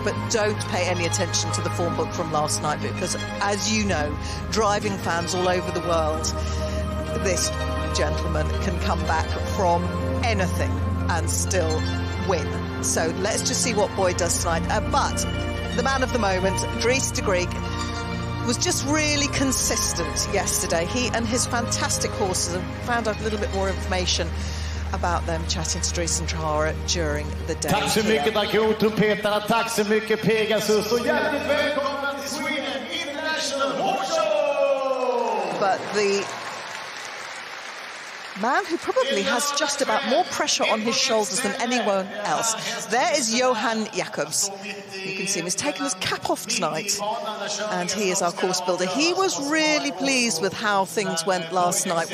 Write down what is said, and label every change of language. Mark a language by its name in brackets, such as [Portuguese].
[English] But don't pay any attention to the form book from last night, because, as you know, driving fans all over the world, this gentleman can come back from anything and still win. So let's just see what Boyd does tonight. But the man of the moment, Dries Degrieck, was just really consistent yesterday. He and his fantastic horses, and found out a little bit more information about them, chatting to Dries and Tara during the day. [Swedish] Tack så mycket Dakar-trumpetarna, tack så mycket Pegasus, och hjärtligt välkomna till Sweden International Horse Show! [English] But the man who probably has just about more pressure on his shoulders than anyone else, there is Johan Jacobs. You can see him, he's taken his cap off tonight, and he is our course builder. He was really pleased with how things went last night.